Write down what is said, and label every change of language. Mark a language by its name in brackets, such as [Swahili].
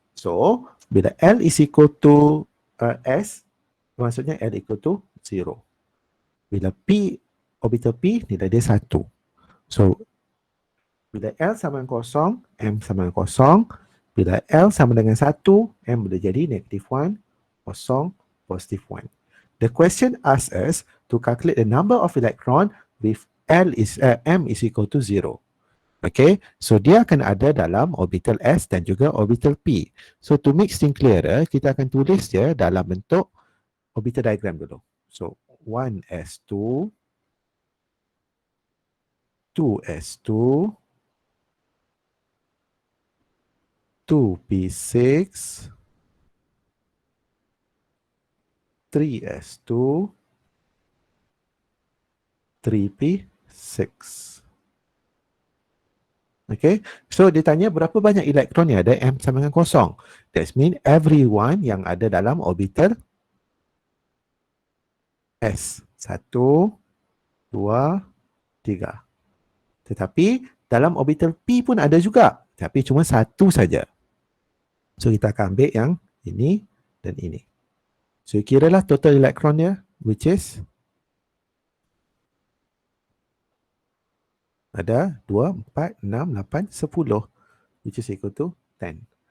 [English] So, [Malay] bila [English] L is equal to S, [Malay] maksudnya [English] L equal to 0. [Malay] Bila P, orbital P, nilai dia 1. So, bila L sama dengan kosong, M sama dengan kosong. Bila L sama dengan 1, M boleh jadi negative 1, kosong, positive 1. [English] The question asks us to calculate the number of electron with M is equal to 0. [Malay] Okay, so dia akan ada dalam orbital S dan juga orbital P. [English] So to make things clearer, [Malay] kita akan tulis dia dalam bentuk orbital diagram dulu. [English] So 1s2, 2s2, 2p6, 3s2, 3p6. [Malay] Okay, so dia tanya berapa banyak elektron yang ada M sama dengan kosong. [English] That means everyone [Malay] yang ada dalam orbital S. 1, 2, 3. Tetapi dalam orbital P pun ada juga. Tapi cuma satu saja. So kita akan ambil yang ini dan ini. So kiralah total elektron dia, [English] which is [Malay] ada 2, 4, 6, 8, 10, which is equal to 10.